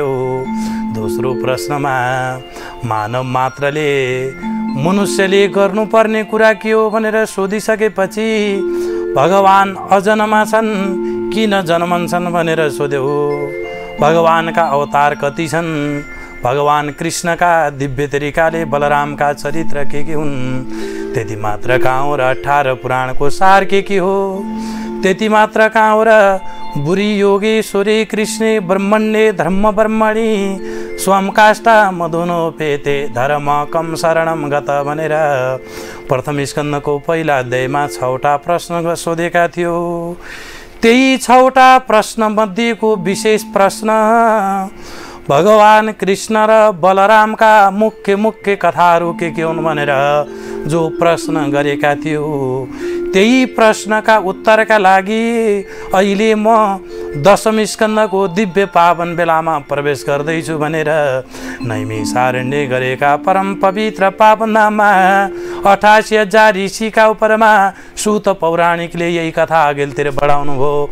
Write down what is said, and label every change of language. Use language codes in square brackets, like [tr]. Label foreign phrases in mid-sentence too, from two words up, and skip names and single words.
[ne] दोस्रो प्रश्नमा मानव मात्रले मनुष्यले गर्नुपर्ने कुरा के हो भनेर सोधिसकेपछि भगवान अजन्मा छन् किन जन्मन्छन् भनेर सोध्यो। भगवानका अवतार कति छन्, भगवान कृष्णका दिव्य तरिकाले बलरामका चरित्र के हुन् त्यति मात्र कहाँ हो र 18 पुराणको सार के हो त्यति मात्र कहाँ हो र। [sa] बुरी योगेश्वरी कृष्णे ब्रह्मण्ये धर्म ब्रह्मणि स्वम काष्ठा मधुनोपेते धर्म कम शरणम गत [ne] भनेर प्रथम स्कन्धको पहिला अध्यायमा 6वटा प्रश्न सोधेका थियो। त्यही 6वटा प्रश्न मध्येको विशेष प्रश्न भगवान कृष्ण र बलरामका मुख्य कथाहरू के हुन् भनेर जो प्रश्न गरेका थियो, त्यही प्रश्नका उत्तरका लागि अहिले म 10औं स्कन्धको दिव्य पावन बेलामा प्रवेश गर्दैछु भनेर नैमिषारण्य गरेका परम पवित्र पावन धाममा 88,000 ऋषिका उपरमा सूत पौराणिकले यही कथा अघिल्तिर बढाउनु भयो।